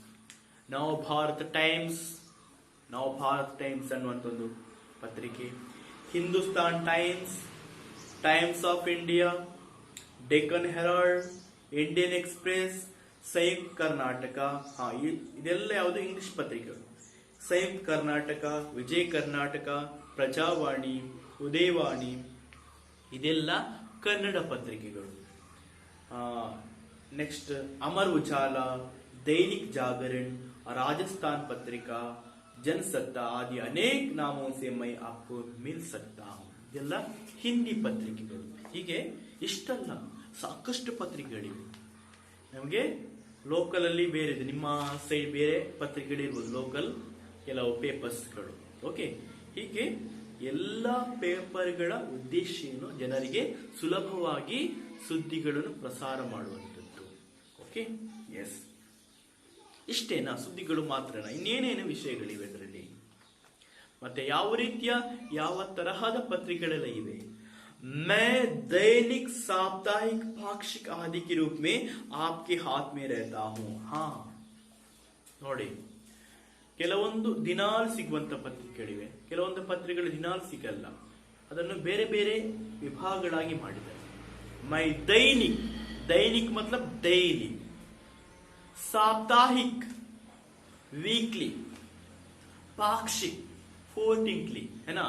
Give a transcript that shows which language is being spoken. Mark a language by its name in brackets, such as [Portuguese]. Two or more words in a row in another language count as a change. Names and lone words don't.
[Kannada] ನವ ಭಾರತ ಟೈಮ್ಸ್, ನವ ಭಾರತ್ ಟೈಮ್ಸ್ ಅನ್ನುವಂಥ ಒಂದು ಪತ್ರಿಕೆ, ಹಿಂದೂಸ್ತಾನ್ ಟೈಮ್ಸ್, ಟೈಮ್ಸ್ ಆಫ್ ಇಂಡಿಯಾ, ಡೆಕ್ಕನ್ ಹೆರಾಲ್ಡ್, ಇಂಡಿಯನ್ ಎಕ್ಸ್ಪ್ರೆಸ್, ಸಂಯುಕ್ತ ಕರ್ನಾಟಕ. ಇದೆಲ್ಲ ಯಾವುದು ಇಂಗ್ಲಿಷ್ ಪತ್ರಿಕೆಗಳು. ಸಂಯುಕ್ತ ಕರ್ನಾಟಕ, ವಿಜಯ ಕರ್ನಾಟಕ, ಪ್ರಜಾವಾಣಿ, ಉದಯವಾಣಿ ಇದೆಲ್ಲ ಕನ್ನಡ ಪತ್ರಿಕೆಗಳು. [Hindi] नेक्स्ट अमर उजाला, दैनिक जागरण, राजस्थान पत्रिका, जनसत्ता आदि अनेक नामों से मैं आपको मिल सकता हूँ. [Kannada] ಇದೆಲ್ಲ ಹಿಂದಿ ಪತ್ರಿಕೆಗಳು. ಹೀಗೆ ಇಷ್ಟಲ್ಲ, ಸಾಕಷ್ಟು ಪತ್ರಿಕೆಗಳಿವೆ. ನಮಗೆ ಲೋಕಲ್ ಅಲ್ಲಿ ಬೇರೆ ಇದೆ, ನಿಮ್ಮ ಸೈಡ್ ಬೇರೆ ಪತ್ರಿಕೆಗಳಿರ್ಬೋದು, ಲೋಕಲ್ ಕೆಲವು ಪೇಪರ್ಸ್ಗಳು. ಓಕೆ, ಹೀಗೆ ಎಲ್ಲ ಪೇಪರ್ಗಳ ಉದ್ದೇಶ ಏನು? ಜನರಿಗೆ ಸುಲಭವಾಗಿ ಸುದ್ದಿಗಳನ್ನು ಪ್ರಸಾರ ಮಾಡುವಂಥದ್ದು. [English] OK, yes, [Kannada] ಇಷ್ಟೇನಾ? ಸುದ್ದಿಗಳು ಮಾತ್ರನಾ? ಇನ್ನೇನೇನು ವಿಷಯಗಳಿವೆ ಅದರಲ್ಲಿ? ಮತ್ತೆ ಯಾವ ರೀತಿಯ ಯಾವ ತರಹದ ಪತ್ರಿಕೆಗಳೆಲ್ಲ ಇವೆ? [Hindi] मैं दैनिक, साप्ताहिक, पाक्षिक आदि के रूप में आपके हाथ में रहता हूं. [Kannada] ಹಾ ನೋಡಿ, ಕೆಲವೊಂದು ದಿನಾಲ್ ಸಿಗುವಂತ ಪತ್ರಿಕೆಗಳಿವೆ, ಕೆಲವೊಂದು ಪತ್ರಿಕೆಗಳು ದಿನಾಲ್ ಸಿಗಲ್ಲ. ಅದನ್ನು ಬೇರೆ ಬೇರೆ ವಿಭಾಗಗಳಾಗಿ ಮಾಡಿದ್ದಾರೆ. [Hindi] मैं दैनिक, दैनिक मतलब ಡೈಲಿ, ಸಾಪ್ತಾಹಿಕ್ ವೀಕ್ಲಿ, ಪಾಕ್ಷಿಕ್ ಫೋರ್ಟಿಂಕ್ಲಿ, ಏನಾ?